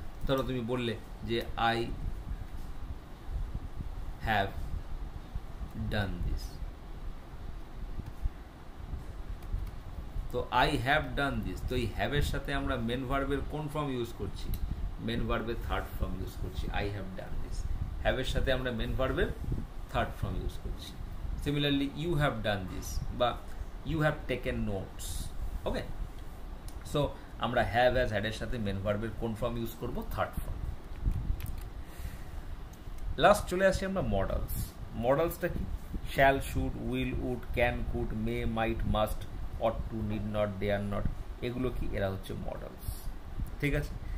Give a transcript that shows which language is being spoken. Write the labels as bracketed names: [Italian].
[Bangla] ধরো তুমি বললে যে [English] I have done this, [Bangla] তো [English] I have done this, [Bangla] তো এই have এর সাথে আমরা মেন ভার্বের কোন ফর্ম ইউজ করছি? মেন ভার্বের থার্ড ফর্ম ইউজ করছি, [English] I have done this। [Bangla] have এর সাথে আমরা মেন ভার্বের থার্ড ফর্ম ইউজ করছি। [English] Similarly you have done this বা you have taken notes। Okay, [Bangla] so আমরা হ্যাভ হ্যাজ হ্যাডের সাথে মেন ভার্বের কোন ফর্ম ইউজ করব? Third form. লাস্ট চলে আসি আমরা মডালস। মডালসটা কি? Shall, should, will, would, can, could, May, mite, must, ought to, need not, dare not, এগুলো কি? এরা হচ্ছে মডালস। ঠিক আছে?